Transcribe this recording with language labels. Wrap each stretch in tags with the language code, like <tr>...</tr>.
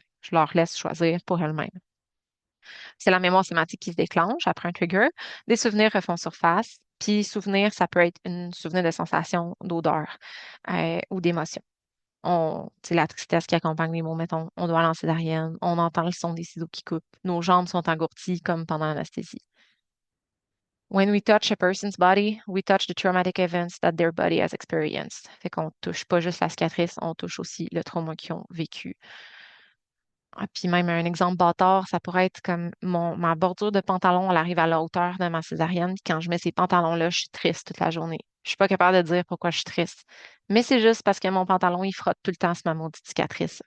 <fr>Je leur laisse choisir pour elles-mêmes. C'est la mémoire sémantique qui se déclenche après un trigger. Des souvenirs refont surface. Puis souvenir, ça peut être un souvenir de sensation, d'odeur ou d'émotion. C'est la tristesse qui accompagne les mots, mettons, on doit aller en césarienne, on entend le son des ciseaux qui coupent, nos jambes sont engourdies comme pendant l'anesthésie.</fr> <en>When we touch a person's body, we touch the traumatic events that their body has experienced.</en> <fr>Fait qu'on touche pas juste la cicatrice, on touche aussi le trauma qu'ils ont vécu. Puis même un exemple bâtard, ça pourrait être comme ma bordure de pantalon, elle arrive à la hauteur de ma césarienne. Puis quand je mets ces pantalons-là, je suis triste toute la journée. Je suis pas capable de dire pourquoi je suis triste. Mais c'est juste parce que mon pantalon, il frotte tout le temps sur ma maudite cicatrice.</fr>